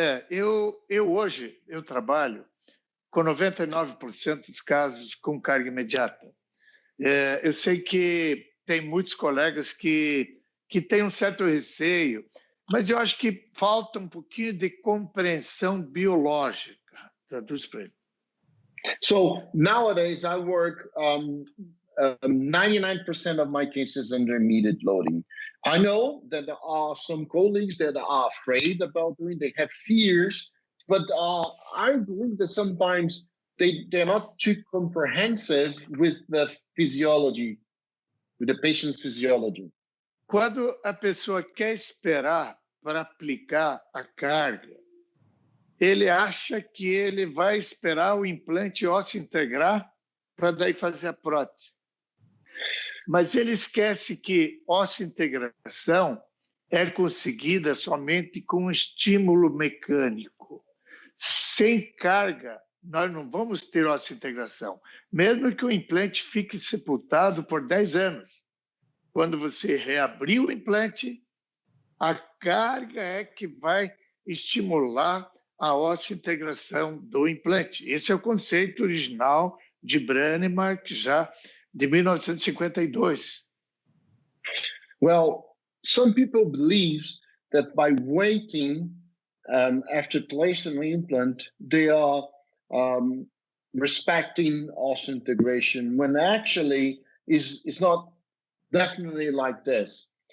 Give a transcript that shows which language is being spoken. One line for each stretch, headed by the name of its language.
Portuguese: Eu hoje trabalho com 99% dos casos com carga imediata. Eu sei que tem muitos colegas que têm um certo receio, mas eu acho que falta um pouquinho de compreensão biológica. Traduz para ele.
English: So nowadays I work 99% of my cases under immediate loading. I know that there are some colleagues that are afraid about doing, they have fears, but I believe that sometimes they're not too comprehensive with the physiology, with the patient's physiology.
Portuguese: Quando a pessoa quer esperar para aplicar a carga, ele acha que ele vai esperar o implante ósseo integrar para daí fazer a prótese. Mas ele esquece que ósseo integração é conseguida somente com estímulo mecânico. Sem carga, nós não vamos ter ósseo integração, mesmo que o implante fique sepultado por 10 anos. Quando você reabrir o implante, a carga é que vai estimular a osseointegração do implante. Esse é o conceito original de Brennemark, já de 1952.
English: Well, some people believe that by waiting after placing an implant, they are respecting osseointegration, when actually is not definitely like this.